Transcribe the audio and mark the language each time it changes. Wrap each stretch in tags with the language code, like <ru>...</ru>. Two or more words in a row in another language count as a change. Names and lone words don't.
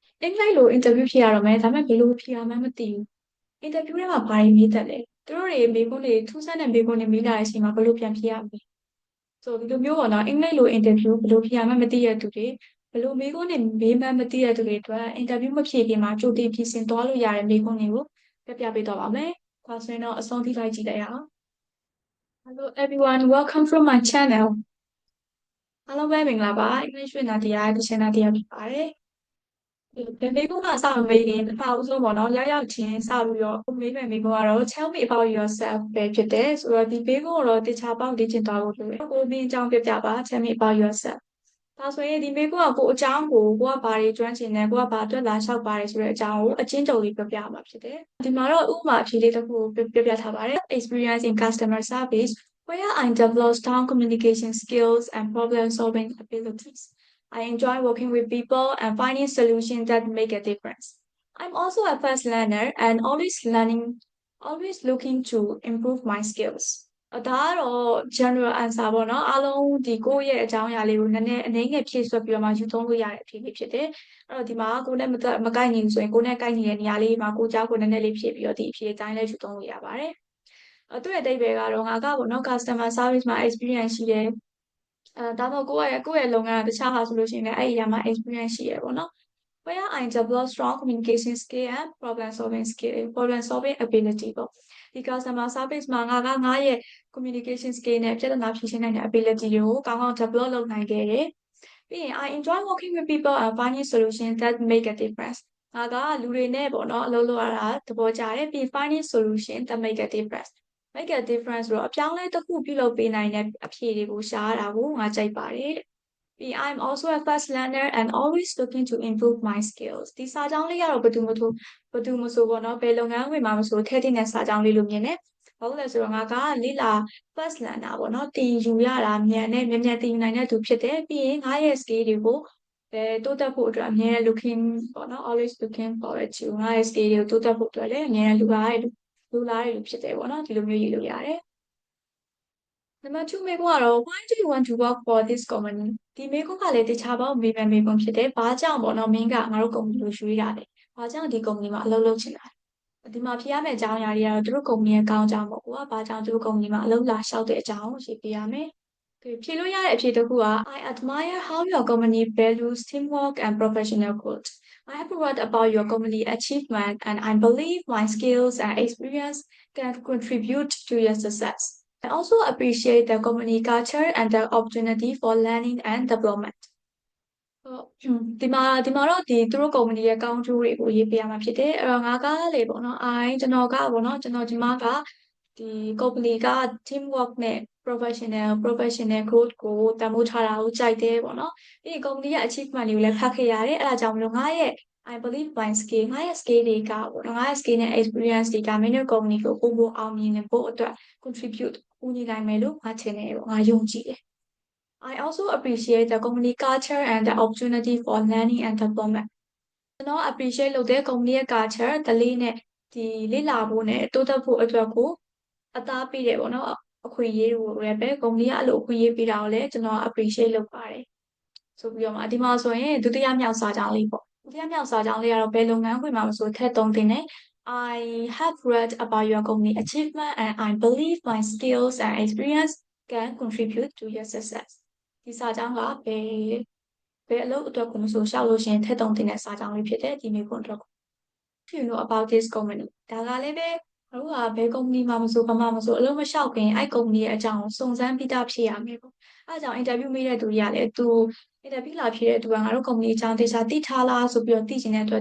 <my>အင်္ဂလိပ်လို interview ဖြေရတော့မယ်ဒါပေမဲ့ဘယ်လိုဖြေရမှန်းမသိဘူး interview ထဲမှာဘာတွေမေးတတ်လဲသူတို့တွေမေးခွန်းတွေထူးဆန်းတဲ့မေးခွန်းတွေမေးလာတဲ့အချိန်မှာဘယ်လိုပြန်ဖြေရမလဲဆိုဒီလိုမျိုးပေါ့နော်အင်္ဂလိပ်လို interview ဘယ်လိုဖြေရမှန်းမသိရတဲ့သူတွေဘယ်လိုမေးခွန်းတွေမေးမှန်းမသိရတဲ့သူတွေအတွက် interview မဖြေခင်မှာကြိုတင်ပြင်ဆင်သွားလို့ရတဲ့မေးခွန်းတွေကိုပြပေးတော့ပါမယ်။ဒါဆိုရင်တော့အဆုံးထိလိုက်ကြည့်လိုက်ရအောင်။</my> <en>Hello everyone, welcome from my channel.</en> <my>အားလုံးပဲမင်္ဂလာပါ English with Nadia ဒီ channel တရားဖြစ်ပါတယ်။ဒီမေးခွန်းကစမေးရင်ပထမဦးဆုံးပေါ့နော်ရောက်ချင်းစပြီးတော့မေးမယ် မေးခွန်းကတော့</my> <en>tell me about yourself</en> <my>ပဲဖြစ်တယ်ဆိုတော့ဒီမေးခွန်းကိုတော့တခြားပေါက်လေ့ကျင့်သွားဖို့လိုတယ်။ကိုမင်းအကြောင်းပြပါ</my> <en>tell me about yourself</en> <my>ဒါဆိုရင်ဒီမေးခွန်းကကိုအကြောင်းကိုကဘာတွေကျွမ်းကျင်လဲကိုကဘာအတွက်လာလျှောက်ပါတယ်ဆိုတဲ့အကြောင်းကိုအချင်းချုပ်လေးပြောပြရမှာဖြစ်တယ်။ဒီမှာတော့ဥပမာအဖြေလေးတစ်ခုကိုပြောပြထားပါတယ်</my> <en>experience in customer service where I develop strong communication skills and problem solving abilities. I enjoy working with people and finding solutions that make a difference. I'm also a fast learner and always looking to improve my skills.</en> <my>ဒါကတော့</my> <en>general answer</en> <my>ပေါ့နော်အားလုံးဒီကိုယ့်ရဲ့အကြောင်းအရာလေးကိုနည်းနည်းအနည်းငယ်ဖြည့်ဆွတ်ပြီးတော့မှယူသုံးလို့ရတဲ့အဖြေလေးဖြစ်တယ်အဲ့တော့ဒီမှာကိုယ်နဲ့မကိုက်ညီဘူးဆိုရင်ကိုယ်နဲ့ကိုက်ညီတဲ့နေရာလေးမှာကိုကြောက်ကိုနည်းနည်းလေးဖြည့်ပြီးတော့ဒီအဖြေအတိုင်းလေးယူသုံးလို့ရပါတယ်သူ့ရဲ့အဓိပ္ပာယ်ကတော့ငါကပေါ့နော်</my> <en>customer service</en> <my>မှာ experience ရှိတယ်ဒါမှမဟုတ်ကိုယ့်ရဲ့လုပ်ငန်းကတခြားဟာဆိုလို့ရှိရင်လည်းအဲ့ဒီအရာမှာ experience ရှိရပေါ့နော်</my> <en>where I develop strong communication skill and problem solving ability</en> <my>ပေါ့ဒီ customer service မှာငါရဲ့</my> <en>communication skill</en> <my>နဲ့ပြဿနာဖြေရှင်းနိုင်တဲ့ ability တွေကိုကောင်းကောင်း develop လုပ်နိုင်ခဲ့တယ်ပြီးရင်</my> <en>I enjoy working with people and finding solutions that make a difference</en> <my>ငါကလူတွေနဲ့ပေါ့နော်အလုပ်လုပ်ရတာသဘောကျတယ်ပြီး</my> <en>finding solution that make a difference make a difference</en> <my>ဆိုတော့အပြောင်းအလဲတစ်ခုပြုလုပ်ပေးနိုင်တဲ့အဖြေတွေကိုရှားတာကိုငါကြိုက်ပါတယ်</my> <en>I'm also a fast learner and always looking to improve my skills</en> <my>ဒီစာကြောင်းလေးကတော့ဘယ်သူမဆိုပေါ့နော်ဘယ်လုပ်ငန်းဝင်မှာမဆိုထည့်တဲ့ စာကြောင်းလေးလို့မြင်တယ်ဘာလို့လဲဆိုတော့ငါကလေ့လာ</my> <en>fast learner</en> <my>ပေါ့နော်တင်ယူရတာမြန်တင်ယူနိုင်တဲ့သူဖြစ်တယ်ပြီးရင်ငါရဲ့ skill တွေကိုတိုးတက်ဖို့အတွက်အများ looking ပေါ့နော်</my> <en>always looking forward to</en> <my>ငါရဲ့ skill တွေကိုတိုးတက်ဖို့အတွက်လည်းအများလူလာတဲ့လူဖြစ်တယ်ပေါ့နော်ဒီလိုမျိုးရေးလို့ရတယ်နံပါတ်2 မေးခွန်းကတော့</my> <en>why do you want to work for this company</en> <my>ဒီမေးခွန်းကလည်းတခြားပေါင်းမေးခွန်းဖြစ်တယ်။ဘာကြောင့်ပေါ့နော်မင်းကငါတို့ကုမ္ပဏီကိုရွေးတာလဲ။ဘာကြောင့်ဒီကုမ္ပဏီမှာအလုပ်လုပ်ချင်တာလဲ။ဒီမှာဖြေရမယ့်အကြောင်းအရာတွေကတော့သူတို့ကုမ္ပဏီရဲ့ကောင်းကြောင်းပေါ့ကွာ။ဘာကြောင့်သူတို့ကုမ္ပဏီမှာအလုပ်လာလျှောက်တဲ့အကြောင်းကိုရေးပေးရမယ်။ဖြေလို့ရတဲ့အဖြေတစ်ခုက</my> <en>I admire how your company values teamwork and professional growth. I have read about your company achievement and I believe my skills and experience can contribute to your success. I also appreciate the company culture and the opportunity for learning and development.</en> <my>ဒီမှာတော့သူတို့ကုမ္ပဏီရဲ့ကောင်းကျိုးတွေကိုရေးပြရမှာဖြစ်တယ်အဲ့တော့ငါကလေပေါ့နော်ကျွန်တော်ကပေါ့နော်ကျွန်တော်ဒီမှာက ဒီကုမ္ပဏီက teamwork နဲ့</my> <en>professional growth</en> <my>ကိုတန်ဖိုးထားတာကိုကြိုက်တယ်ပေါ့နော်ပြီးရင်ကုမ္ပဏီရဲ့ achievement တွေကိုလည်းဖတ်ခဲ့ရတယ်အဲ့ဒါကြောင့်မလို့ငါရဲ့</my> <en>I believe my skill</en> <my>ငါရဲ့ skill တွေကပေါ့နော်ငါရဲ့ skill နဲ့ experience တွေကမင်းတို့ကုမ္ပဏီကိုပိုအောင်မြင်ဖို့အတွက် contribute ကူညီနိုင်မယ်လို့ငါထင်တယ်ပေါ့ငါယုံကြည်တယ်</my> <en>I also appreciate the company culture and the opportunity for learning and development.</en> <my>ကျွန်တော် appreciate လုပ်တဲ့ company ရဲ့ culture ဓလေ့နဲ့ဒီလေ့လာဖို့နဲ့တိုးတက်ဖို့အတွက်ကိုအသားပေးတယ်ပေါ့နော်အခွင့်အရေးကိုလည်းပဲ company ကအဲ့လိုအခွင့်အရေးပေးတာကိုလည်းကျွန်တော် appreciate လုပ်ပါတယ်ဆိုပြီးတော့မှဒီမှာဆိုရင်ဒုတိယမြောက်စာကြောင်းလေးပေါ့ဒုတိယမြောက်စာကြောင်းလေးကတော့ဘယ်လုပ်ငန်းခွင်မှာမဆိုထည့်သုံးသင့်တယ်</my> <en>I have read about your company achievement and I believe my skills and experience can contribute to your success</en> <my>ဒီစာကြောင်းကဘယ်အလုပ်အတွက်ကိုမဆိုရှောက်လို့ရှိရင်ထည့်သုံးသင့်တဲ့စာကြောင်းလေးဖြစ်တယ်ဒီမေးခွန်းအတွက်</my> <en>you know about this company</en> <my>ဒါကလည်းပဲတို့ကဘယ်ကုမ္ပဏီမှာမဆိုဘာမှမဆိုအ လုပ်မလျှောက်ခင်အဲ့ကုမ္ပဏီရဲ့အကြောင်းကိုစုံစမ်းပြီးသားဖြစ်ရမယ်ပေါ့အဲဒါကြောင့် interview မေးတဲ့သူတွေကလည်းသူ interview လာဖြေတဲ့သူကငါတို့ကုမ္ပဏီအကြောင်းတေချာသိထားလားဆိုပြီးတော့သိချင်တဲ့အတွက်</my>